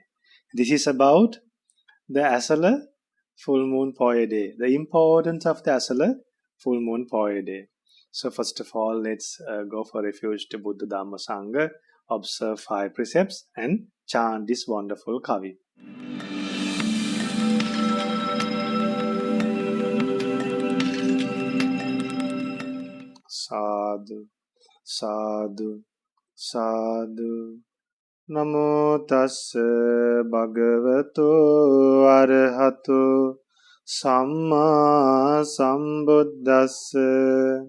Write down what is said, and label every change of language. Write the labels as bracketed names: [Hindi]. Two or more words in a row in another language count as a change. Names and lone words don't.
[English] This is about the Asala full moon Poya day, the importance of the Asala full moon Poya day. So first of all, let's go for refuge to Buddha Dhamma Sangha, observe 5 precepts and chant this wonderful kavi. [Pali] Sadhu, sadhu, sadhu. Namo tassa bhagavato arahato samma sambuddhassa.